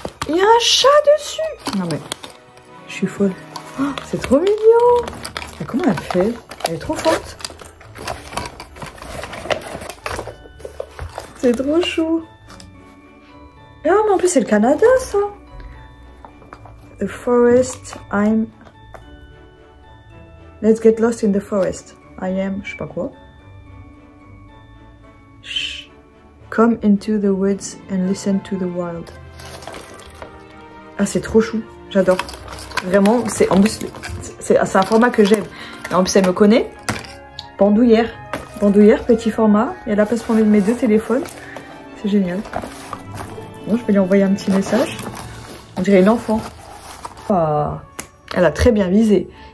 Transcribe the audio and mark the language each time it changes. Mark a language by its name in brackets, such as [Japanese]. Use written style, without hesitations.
[French] Il y a un chat dessus. Non mais, je suis folle. Oh, c'est trop mignon. Mais comment elle fait? Elle est trop forte. C'est trop chou. Ah, mais en plus c'est le Canada ça. [English] The forest, Let's get lost in the forest. I am, [French] je sais pas quoi. [English] Shh. Come into the woods and listen to the wild. [French] Ah, c'est trop chou. J'adore. Vraiment, c'est en plus c'est un format que j'aime. En plus, elle me connaît. Bandoulière. Bandoulière, petit format. Il y a la place pour mes deux téléphones. C'est génial. Bon, je vais lui envoyer un petit message. On dirait une enfant. Ah, elle a très bien visé.